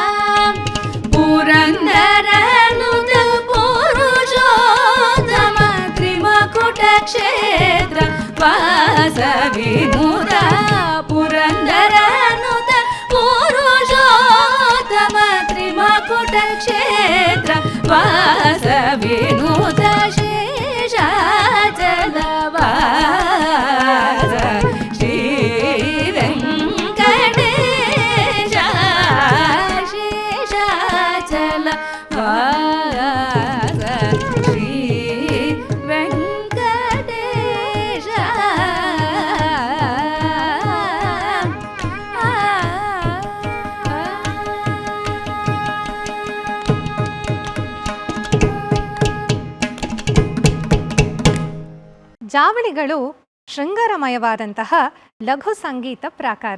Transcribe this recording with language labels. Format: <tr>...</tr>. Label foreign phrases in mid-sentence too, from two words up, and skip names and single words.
<sa>ಪುರಂದರನುತ ಪುರುಷೋತ್ತಮ ತ್ರಿಮಕುಟ ಕ್ಷೇತ್ರ ವಾಸವಿನುತ ಪುರಂದರನುತ ಪುರುಷೋತ್ತಮ ತ್ರಿಮಕುಟ ಕ್ಷೇತ್ರ ವಾಸವಿನುತ ಶೇಷಾಚಲವಾಸ ಶ್ರೀ ವೆಂಕಟೇಶ ಶೇಷಾಚಲವಾಸ ಶ್ರೀ ವೆಂಕಟೇಶ.</sa> <kn>ಜಾವಳಿಗಳು ಶೃಂಗಾರಮಯವಾದಂತಹ ಲಘು ಸಂಗೀತ ಪ್ರಾಕಾರ.</kn>